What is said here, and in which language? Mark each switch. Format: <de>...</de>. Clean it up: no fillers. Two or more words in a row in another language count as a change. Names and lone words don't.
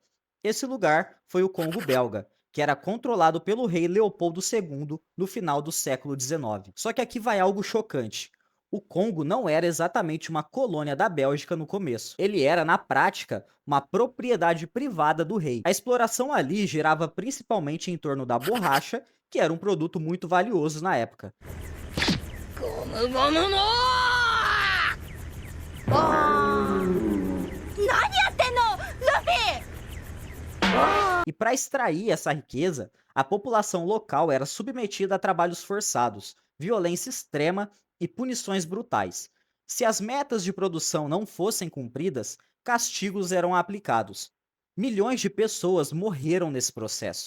<pt>Esse lugar foi o Congo belga, que era controlado pelo rei Leopoldo II no final do século XIX. Só que aqui vai algo chocante. O Congo não era exatamente uma colônia da Bélgica no começo. Ele era, na prática, uma propriedade privada do rei. A exploração ali girava principalmente em torno da borracha, que era um produto muito valioso na época.</pt> <ja>ゴムゴムの何やってんのルフィ</ja> <pt>E para extrair essa riqueza, a população local era submetida a trabalhos forçados, violência extrema e punições brutais. Se as metas de produção não fossem cumpridas, castigos eram aplicados. Milhões de pessoas morreram nesse processo.</pt>